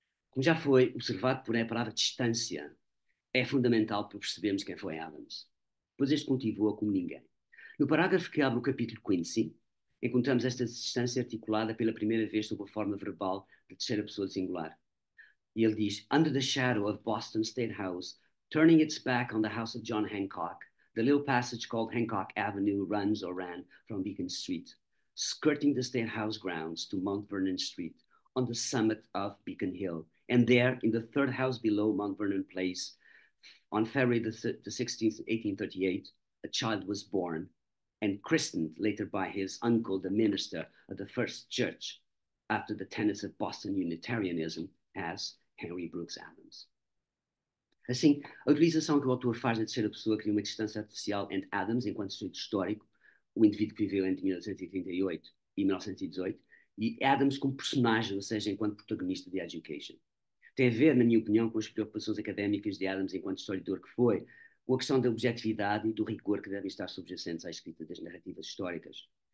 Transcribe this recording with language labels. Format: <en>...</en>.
<pt>Como já foi observado, porém, a palavra distância é fundamental para percebermos quem foi Adams, pois este cultivou-a como ninguém. No parágrafo que abre o capítulo Quincy, encontramos esta distância articulada pela primeira vez sob a forma verbal de terceira pessoa singular. E ele diz,</pt> <en>under the shadow of Boston State House, turning its back on the house of John Hancock, the little passage called Hancock Avenue runs or ran from Beacon Street, skirting the State House grounds to Mount Vernon Street, on the summit of Beacon Hill. And there, in the third house below Mount Vernon Place, on February the 16th, 1838, a child was born and christened later by his uncle, the minister of the First Church, after the tenets of Boston Unitarianism, as Henry Brooks Adams.</en> <pt>Assim, a utilização que o autor faz da terceira pessoa cria uma distância artificial entre Adams, enquanto sujeito histórico, o indivíduo que viveu entre 1938 e 1918, e Adams como personagem, ou seja, enquanto protagonista de Education. Tem a ver, na minha opinião, com as preocupações académicas de Adams enquanto historiador que foi, com a questão da objetividade e do rigor que devem estar subjacentes à escrita das narrativas históricas.</pt>